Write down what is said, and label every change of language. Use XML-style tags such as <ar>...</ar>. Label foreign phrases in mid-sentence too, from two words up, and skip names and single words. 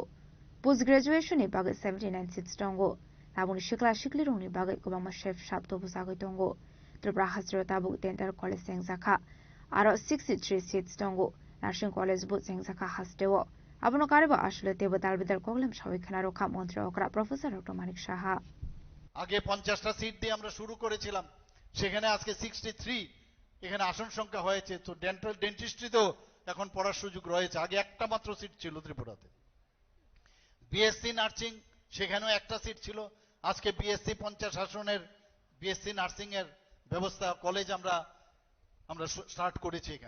<en>Post graduation</en> <trp>ni bagai 79 seats tongo. Tabung shikla shikli rok ni bagai kubama chef shop to busagai tongo. Tripura Hasro tabuk</trp> <en>dental college</en> <trp>sengzakha. Aro 63 seats tongo.</trp> <en>Nursing college</en> <trp>bu sengzakha hastewo. Abono kariba ashule tebo dalbidar koglem shawi khana rokha মন্ত্রী okra Professor Dr. Manik Shaha.</trp> <bn>আগে 50টা সিট দিয়ে আমরা শুরু করেছিলাম, সেখানে আজকে 63 এখানে আসন সংখ্যা হয়েছে। তো ডেন্টিস্ট্রিতেও এখন পড়ার সুযোগ রয়েছে, আগে একটা মাত্র সিট ছিল ত্রিপুরাতে।</bn> <en>BSc nursing</en> <bn>সেখানেও একটা সিট ছিল, আজকে বিএসসি 50 আসনের</bn> <en>BSc nursing</en> <bn>এর ব্যবস্থা কলেজ আমরা স্টার্ট করেছি এখানে।</bn>